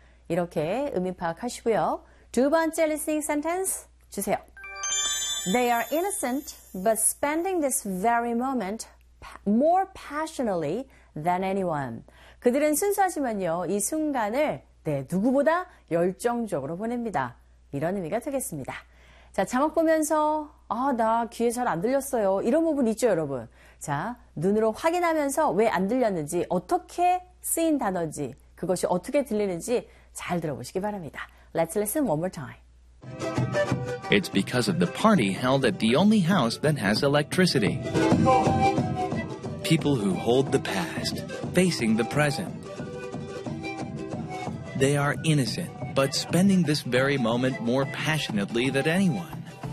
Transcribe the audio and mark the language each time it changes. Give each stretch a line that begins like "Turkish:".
Korean: 이렇게 의미 파악하시고요. 두 번째
English: listening sentence
Korean: 주세요.
English: They are innocent, but spending this very moment more passionately than anyone.
Korean: 그들은 순수하지만요, 이 순간을 네, 누구보다 열정적으로 보냅니다. 이런 의미가 되겠습니다. 자, 자막 보면서 아, 나 귀에 잘 안 들렸어요. 이런 부분 있죠, 여러분? 자, 눈으로 확인하면서 왜 안 들렸는지, 어떻게 쓰인 단어인지, 그것이 어떻게 들리는지 잘 들어보시기 바랍니다.
English: Let's listen one more time. It's because of the party held at the only house that has electricity. People who hold the past, facing the present. They are innocent, but spending this very moment more passionately than anyone.